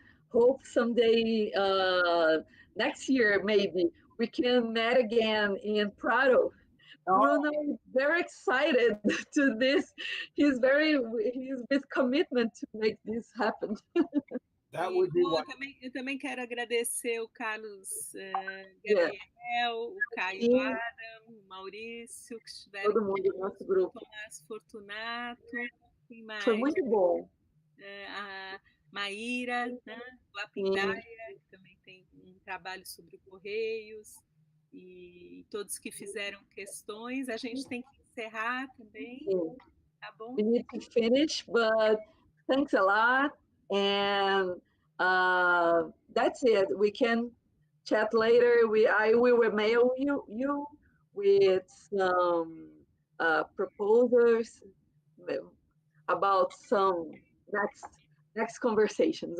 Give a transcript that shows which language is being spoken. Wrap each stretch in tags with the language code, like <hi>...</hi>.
<en>Hope someday, next year, maybe, we can meet again in Prado. Bruno is very excited to this. He's with commitment to make this happen. That would be</en> <pt>eu também quero agradecer o Carlos Gabriel, o Caio Adam, o Maurício, que estiveram todo mundo do nosso grupo. O Tomás Fortunato, quem mais? Foi muito bom. A Maíra, né? O Apindaia, que também tem um trabalho sobre Correios, e todos que fizeram questões. A gente tem que encerrar também, tá bom?</pt> <en>We need to finish, but thanks a lot, and that's it. We can chat later. I will mail you with some proposals about some next conversations.</en>